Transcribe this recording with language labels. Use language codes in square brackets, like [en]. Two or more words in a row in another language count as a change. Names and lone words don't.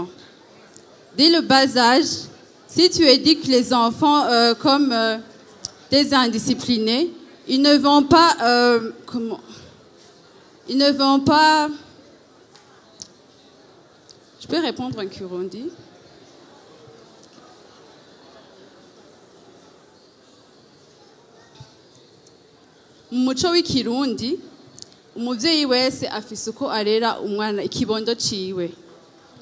[fr] Dès le bas âge, si tu éduques les enfants comme des indisciplinés, ils ne vont pas, je peux répondre en Kirundi? [rn] Mu muco w'ikirundi umuvyeyi wese afise uko arera umwana ikibondo ciwe.